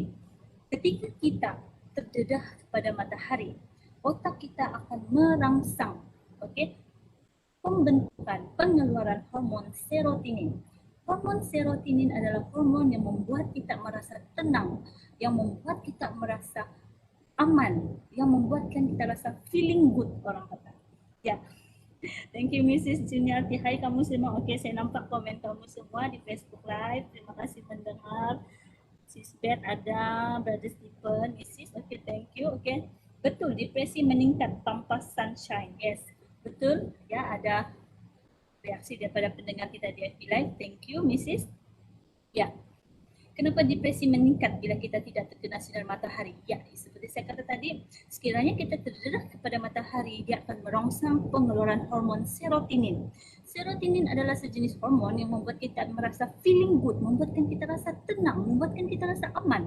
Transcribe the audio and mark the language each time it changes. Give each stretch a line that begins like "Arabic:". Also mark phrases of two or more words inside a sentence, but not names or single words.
Malay: Ketika kita terdedah kepada matahari, otak kita akan merangsang, okay, pembentukan pengeluaran hormon serotonin. Hormon serotonin adalah hormon yang membuat kita merasa tenang, yang membuat kita merasa aman, yang membuatkan kita rasa
English: feeling good,
Malay: orang kata. Ya.
English: Thank you Mrs.
Malay: Juniarti. Hai kamu semua. Okey, saya nampak komen kamu semua di Facebook Live. Terima kasih mendengar. Sis Beth ada,
English: Brother Stephen, Mrs. Okey, thank you.
Malay: Okey. Betul, depresi meningkat tanpa sunshine. Yes. Betul. Ya, ada reaksi daripada pendengar kita di FB Live.
English: Thank you Mrs.
Malay: Ya. Kenapa depresi meningkat bila kita tidak terkena sinar matahari? Ya, seperti saya kata tadi, sekiranya kita terdedah kepada matahari, dia akan merangsang pengeluaran hormon serotonin. Serotonin adalah sejenis hormon yang membuat kita merasa
English: feeling good,
Malay: membuatkan kita rasa tenang, membuatkan kita rasa aman.